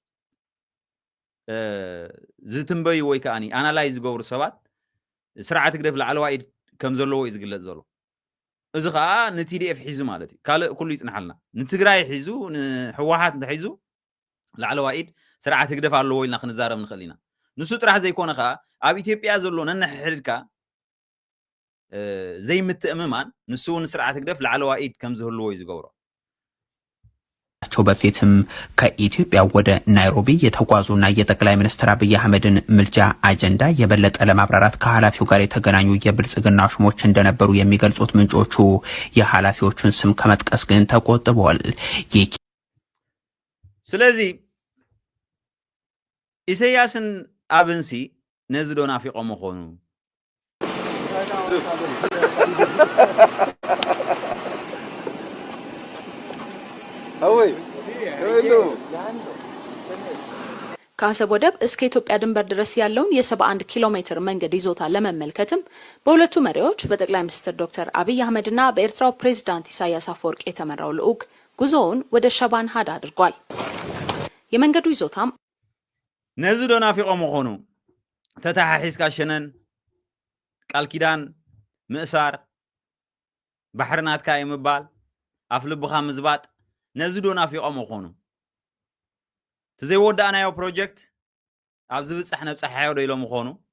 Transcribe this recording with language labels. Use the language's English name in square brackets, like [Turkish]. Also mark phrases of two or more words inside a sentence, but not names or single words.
[Tigrinya] ዝትንበዩ ወይ ከኣኒ ኣናላይዝ ዝገብሩ ሰባት ስርዓት ግደፍ ላዕለዋይ ከም ዘለዎ እዩ ዝግለጽ ዘሎ እዚ ከዓ ንቲዲኤፍ ሒዙ ማለት እዩ ካልእ ኩሉ ይጽንሓልና ንትግራይ ሒዙ ንሕወሓት እንተሒዙ ላዕለዋይ ኢድ ስርዓት ግደፍ ኣለዎ ኢልና ክንዛረብ ንኽእል ኢና ንሱ ጥራሕ ዘይኮነ ከዓ ኣብ ኢትዮጵያ ዘሎ ነንሕድካ ዘይምትእምማን ንሱ እውን ስርዓት ግደፍ ላዕለዋይ ኢድ ከም ዝህልዎ እዩ ዝገብሮ [Amharic] በፊትም ከኢትዮጵያ ወደ ናይሮቢ የተጓዙና የጠቅላይ ሚኒስትር አብይ አህመድን ምልጃ አጀንዳ የበለጠ ለማብራራት ከኃላፊው ጋር የተገናኙ የብልጽግና ሹሞች እንደነበሩ የሚገልጹት ምንጮቹ የኃላፊዎቹን ስም ከመጥቀስ ግን ተቆጥበዋል። [Tigrinya] ስለዚህ ኢሳያስን አብንሲ ነዚ ዶ ናፊቆም ምኾኑ [Amharic] ከአሰብ ወደብ እስከ ኢትዮጵያ ድንበር ድረስ ያለውን የ71 ኪሎ ሜትር መንገድ ይዞታ ለመመልከትም በሁለቱ መሪዎች በጠቅላይ ሚኒስትር ዶክተር አብይ አህመድና በኤርትራው ፕሬዝዳንት ኢሳያስ አፈወርቂ የተመራው ልዑክ ጉዞውን ወደ ሸባን ሀዳ አድርጓል። የመንገዱ ይዞታም [Tigrinya] ነዚ ዶ ናፊቆም ምኾኑ ተታሓሒዝካ ሸነን ቃል ኪዳን ምእሳር ባሕርናትካ ይምባል ኣፍ ልብኻ ምዝባጥ ነዚ ዶ ናፊቆም ምኾኑ ተዘይወዳእናዮ ፕሮጀክት ኣብ ዝብፅሕ ነብፅሓዮ ዶ ኢሎም ምኾኑ